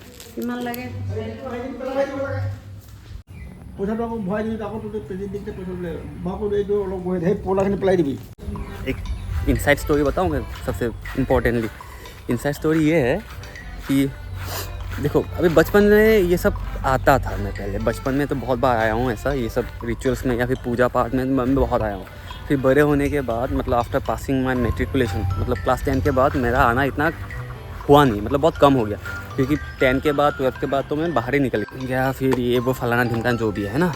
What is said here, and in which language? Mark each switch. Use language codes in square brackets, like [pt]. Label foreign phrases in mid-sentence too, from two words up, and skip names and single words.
[as] কিমান লাগে পইচাটো আকৌ ভৰাই দিবি আকৌ তোৰ প্ৰেজেণ্টিংতে পইচা বোলে বাকো এইটো অলপ বহি সেই পলাখিনি পেলাই দিবি [hi] एक [en] inside story [hi] बताऊँ मैं सबसे इम्पोर्टेंटली। [en] inside story [hi] ये है कि देखो अभी बचपन में ये सब आता था। मैं पहले बचपन में तो बहुत बार आया हूँ ऐसा, ये सब रिचुअल्स में या फिर पूजा पाठ में मैं बहुत आया हूँ। फिर बड़े होने के बाद मतलब [en] after passing my matriculation [hi] मतलब क्लास 10 के बाद मेरा आना इतना हुआ नहीं, मतलब बहुत कम हो गया, क्योंकि 10 के बाद 12 के बाद तो मैं बाहर ही निकल गया, फिर ये वो फलाना ढिमकाना जो भी है ना।